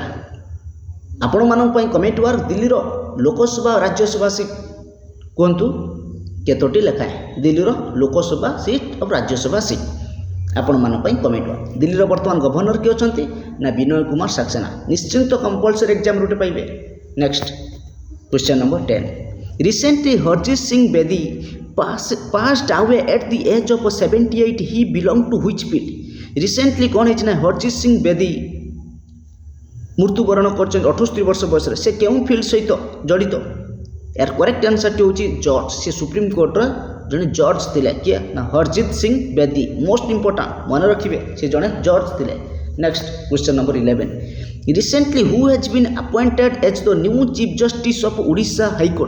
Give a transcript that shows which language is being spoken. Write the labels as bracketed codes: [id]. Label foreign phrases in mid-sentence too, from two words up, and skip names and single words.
[or] ଆପଣମାନଙ୍କ ପାଇଁ [en] comment work, [or] ଦିଲ୍ଲୀର ଲୋକସଭା ରାଜ୍ୟସଭା ସିଟ୍ କୁହନ୍ତୁ କେତୋଟି ଲେଖାଏଁ? ଦିଲ୍ଲୀର ଲୋକସଭା ସିଟ୍ ଆଉ ରାଜ୍ୟସଭା ସିଟ୍ ଆପଣମାନଙ୍କ ପାଇଁ [en] comment work. [or] ଦିଲ୍ଲୀର ବର୍ତ୍ତମାନ ଗଭର୍ଣ୍ଣର କିଏ ଅଛନ୍ତି ନା ବିନୟ କୁମାର ସାକ୍ସେନା। ନିଶ୍ଚିନ୍ତ [en] compulsory exam [or] ଗୋଟେ ପାଇବେ। [en] Next question number 10, recently ହରଜିତ ସିଂ ବେଦି passed away at the age of 78. He belonged to which field? [or] ରିସେଣ୍ଟଲି କ'ଣ ହେଇଛି ନା ହରଜିତ ସିଂ ବେଦି ମୃତ୍ୟୁବରଣ କରିଛନ୍ତି 78 ବର୍ଷ ବୟସରେ। ସେ କେଉଁ ଫିଲ୍ଡ ସହିତ ଜଡ଼ିତ? ଏହାର [en] correct answer [or] ହେଉଛି ଜଜ୍। ସେ ସୁପ୍ରିମକୋର୍ଟର ଜଣେ ଜଜ୍ ଥିଲେ। କିଏ ନା ହରଜିତ ସିଂ ବେଦି। [en] most important [or] ମନେ ରଖିବେ, ସେ ଜଣେ ଜଜ୍ ଥିଲେ। [en] Next question number 11, recently who has been appointed as the new Chief Justice of Odisha High Court?